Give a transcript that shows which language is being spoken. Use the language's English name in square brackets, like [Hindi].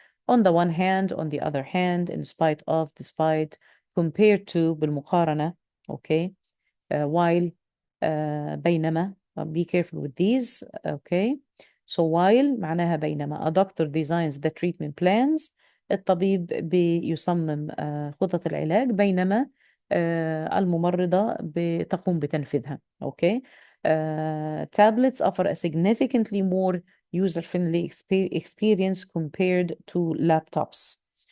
[English] On the one hand, on the other hand, in spite of, despite, compared to, [Arabic] بالمقارنة. [English] Okay. While, [Arabic] بينما. [English] Be careful with these. Okay. So while [Arabic] معناها بينما. [English] A doctor designs the treatment plans. [Arabic] الطبيب بيصمم خطط العلاج بينما الممرضة بتقوم بتنفيذها. [English] Okay. Tablets offer a significantly more user-friendly experience compared to laptops.